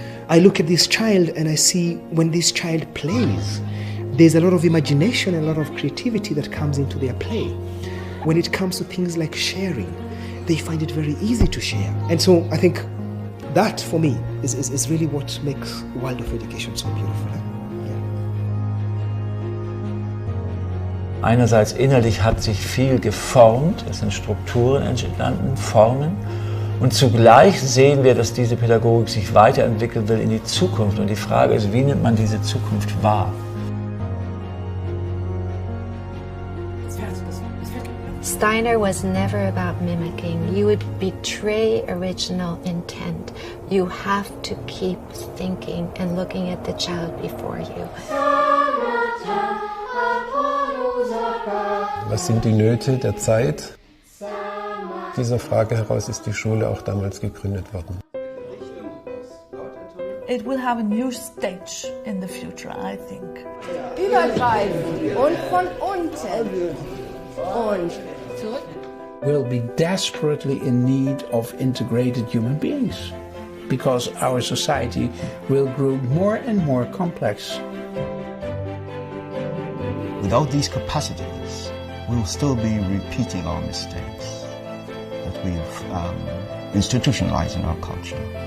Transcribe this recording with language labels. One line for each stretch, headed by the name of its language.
English: I look at this child and I see when this child plays, there's a lot of imagination and a lot of creativity that comes into their play. When it comes to things like sharing, they find it very easy to share. And so I think that for me is really what makes Waldorf education so beautiful.
German: Einerseits innerlich hat sich viel geformt, es sind Strukturen entstanden, Formen. Und zugleich sehen wir, dass diese Pädagogik sich weiterentwickeln will in die Zukunft. Und die Frage ist, wie nimmt man diese Zukunft wahr?
English: Steiner was never about mimicking. You would betray original intent. You have to keep thinking and looking at the child before you.
German: Was sind die Nöte der Zeit? Dieser Frage heraus ist die Schule auch damals gegründet worden.
English: It will have a new stage in the future, I think.
German: Übergreifend und von unten und zurück.
English: We'll be desperately in need of integrated human beings because our society will grow more and more complex. Without these capacities, we will still be repeating our mistakes that we've institutionalized in our culture.